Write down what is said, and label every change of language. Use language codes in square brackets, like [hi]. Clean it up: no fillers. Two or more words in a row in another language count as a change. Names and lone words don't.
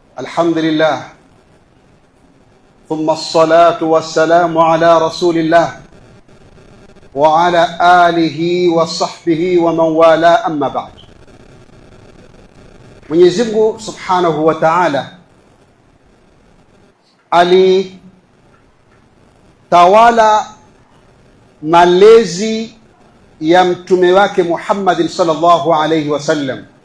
[ar] الحمد لله ثم الصلاة والسلام على رسول الله وعلى آله وصحبه ومن والاه أما بعد. [sw] Mwenyezi Mungu [ar] سبحانه وتعالى [sw] alitawala malezi ya mtume wake Muhammad [ar] صلى الله عليه وسلم,